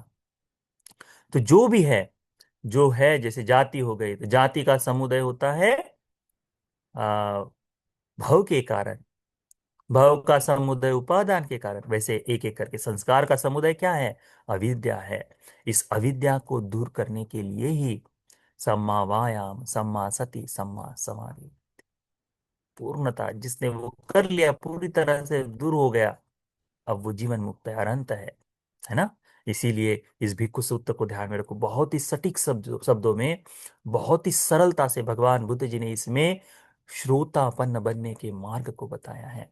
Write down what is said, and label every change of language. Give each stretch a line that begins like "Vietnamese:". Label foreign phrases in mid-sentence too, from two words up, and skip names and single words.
Hindi: तो जो भी है, जो है, जैसे जाति हो गई, तो जाति का समुदय होता है आ, भव के कारण, भव का समुदय उपादान के कारण, वैसे एक एक करके संस्कार का समुदय क्या है? अविद्या है। इस अविद्या को दूर करने के लिए ही
Pali: सम्मा वायाम, सम्मा सति, सम्मा समाधि,
Hindi: पूर्णता जिसने वो कर लिया, पूरी तरह से दूर हो गया, अब वो जीवन मुक्त है, अनंत है ना। इसीलिए इस भिक्खु सूत्र को ध्यान में रखो, बहुत ही सटीक शब्दों में, बहुत ही सरलता से भगवान बुद्ध जी ने इसमें श्रोतापन्न बनने के मार्ग को बताया है।